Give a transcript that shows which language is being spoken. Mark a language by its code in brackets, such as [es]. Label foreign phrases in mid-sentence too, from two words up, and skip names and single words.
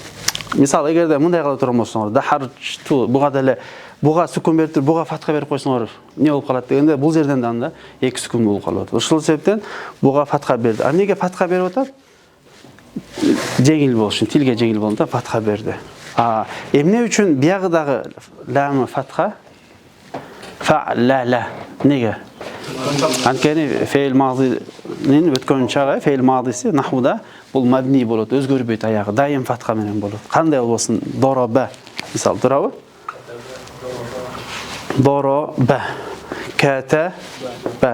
[ky] Мисалы, эгерде мындай кыла турган болсоңор, дахражту буга деле буга сүкүн берип туруп буга фатха берип койсоңор эмне болуп калат дегенде бул жерден да анда 2 сүкүн болуп калып атат. Ошол себептен буга фатха берди. А эмнеге фатха берип атат? Жеңил болуш үчүн, тилге жеңил болгондо фатха берди. А эмне үчүн биягы дагы ламы фатха? Фа'ла. Неге? Анткени фейл мазинин өткөн чагы, фейл мазиси нахвуда бул мабни болот, өзгөрбөйт аягы, дайым фатха менен болот. Кандай болбосун? Дороба. Мисал турабы? Дороба. Ката ба.